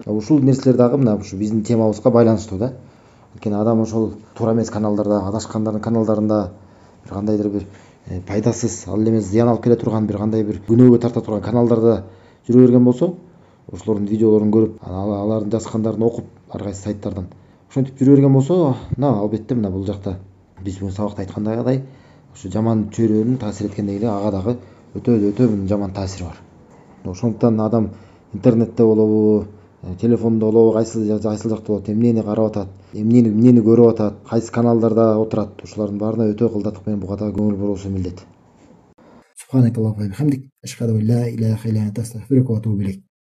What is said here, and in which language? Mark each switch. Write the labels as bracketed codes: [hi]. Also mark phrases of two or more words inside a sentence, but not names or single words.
[ky] Ушул нерселер дагы мына ушу биздин темабызга байланыштуу да. Анткени адам ошол туура эмес каналдарда, адашкандардын каналдарында бир кандайдыр бир пайдасыз, ал эмес зыян алып келе турган, бир кандай бир күнөөгө тарта турган каналдарда жүрө берген болсо, ошолордун видеолорун көрүп, алардын жазгандарын окуп, ар кайсы сайттардан ошентип жүрө берген болсо, албетте мына бул жакта биз бүгүн сабакта айткандагыдай ушу жаман чөйрөнүн таасир эткендеги эле ага дагы өтө жаман таасири бар. Ошондуктан адам интернетте болобу, телефондо болобу, кайсыл жакта болот, эмнени карап атат, эмнени көрүп атат, кайсы каналдарда отурат, ушулардын баарына өтө кылдатык менен буга да көңүл буруусу милдет. [ar] سبحانك اللهم وبحمدك أشهد أن لا إله إلا أنت أستغفرك وأتوب إليك.